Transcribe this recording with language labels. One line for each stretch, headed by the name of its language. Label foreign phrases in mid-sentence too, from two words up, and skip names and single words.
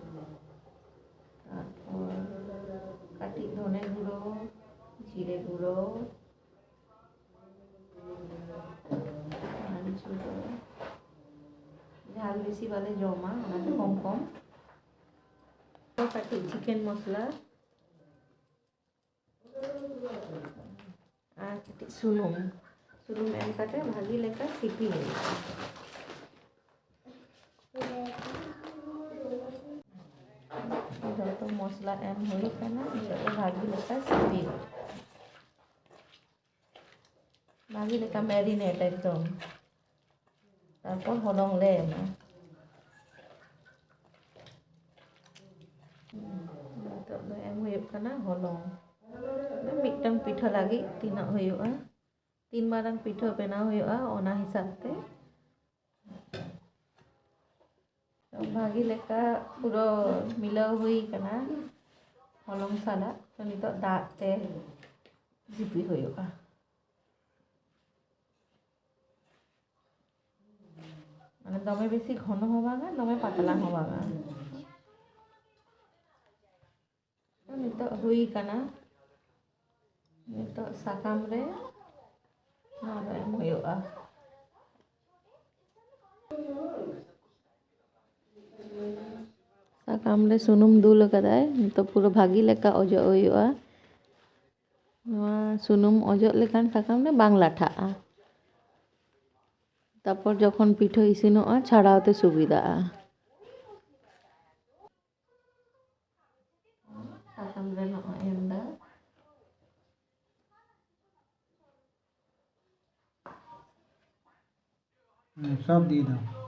Santali: तारपर काटी धने गुड़ो जिरे गुड़ो मारिच गुड़ो झाल बेसि वाले जमा ओनाते कम कम तो काटी चिकेन मसला और काटी सुनुम एम काते भागी लेका सिपी तो मसला एम हुई कना भागी लेका सिपी भागी लेका मैरिनेट एकदम तारपर हलंग ले एमा तो एम हुयुग कना हलंग मिटन पिठा लागी तीना हुयुगा तीन मारंग पिठा बनाव हुयुगा ओना हिसाब ते तो भागी लेका पूरा मिलाव हुई कना हलंग साला तो नितो दाग ते जिपी हुयुगा माने दमे बेसी घन होबागा दमे पातला होबागा तो नितो हुई कना नितो साकाम रे नोडे एम हुयुगा साकाम रे सुनुम दुल कदाय नितो पूरा भागी लेका ओजो हुयुगा नोआ सुनुम ओजो लेखान साकाम रे बांग लाठाआ तारपर जखन पिठा इसिनोगा छाड़ावते सुविधाआ साकाम रे नोआ एमदा सब दी दो